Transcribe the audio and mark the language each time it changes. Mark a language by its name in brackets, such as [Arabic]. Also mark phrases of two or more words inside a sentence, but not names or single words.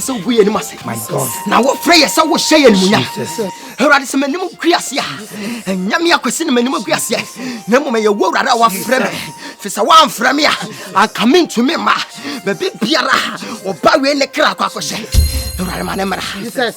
[Akan] abu ye ni mase. [English] My God. [Akan] Na wo frɛ ye sɛ wo hyɛ ye ni munya. Awurade sɛ manim guase a. Nyame akwesi ne manim guase. Na mmom ye wo awurade a wa frɛ me. Fi sɛ wa amfrɛ me a anka mentumi ma. Ba bi biara oba we ne kra akɔhyɛ. Awurade ma ne mra. Jesus.